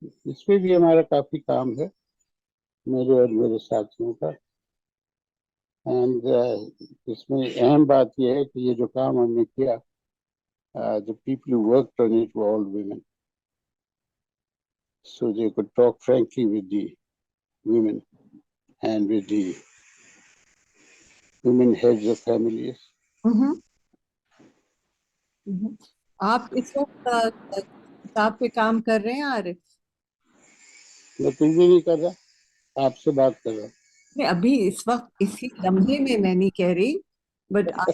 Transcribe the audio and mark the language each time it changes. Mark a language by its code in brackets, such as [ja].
[ur] اس پہ بھی ہمارا کافی کام ہے، میرے اور میرے ساتھیوں کا. اینڈ اس میں اہم بات یہ ہے کہ یہ جو کام ہم نے کیا، [en] the people who worked on it were all women. So they could talk frankly with the women and with the women heads of families. [ur] آپ اس وقت کتاب پہ کام کر رہے ہیں عارف؟ میں کچھ بھی نہیں کر رہا، آپ سے بات کر رہا ہوں. ابھی اس وقت اسی لمحے میں نہیں کہہ رہی، بٹ